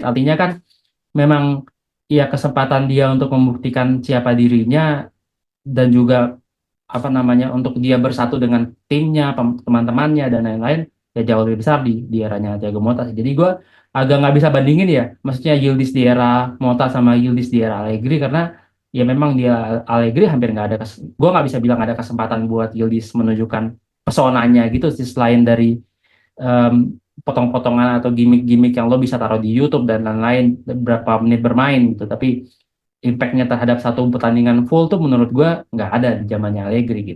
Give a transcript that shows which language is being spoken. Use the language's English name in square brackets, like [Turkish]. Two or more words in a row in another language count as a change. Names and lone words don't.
[Indonesian] Artinya kan memang ya kesempatan dia untuk membuktikan siapa dirinya dan juga apa namanya untuk dia bersatu dengan timnya, teman-temannya dan lain-lain ya jauh lebih besar di eranya Thiago Motta sih. Jadi gue agak nggak bisa bandingin ya, maksudnya Yildiz di era Motta sama Yildiz di era Allegri karena ya memang dia Allegri hampir nggak ada gue nggak bisa bilang ada kesempatan buat Yildiz menunjukkan pesonanya gitu sih selain dari em, potong-potongan atau gimmick-gimmick yang lo bisa taruh di YouTube dan lain-lain berapa menit bermain gitu. Tapi impact-nya terhadap satu pertandingan full tuh menurut gue nggak ada di zamannya Allegri gitu.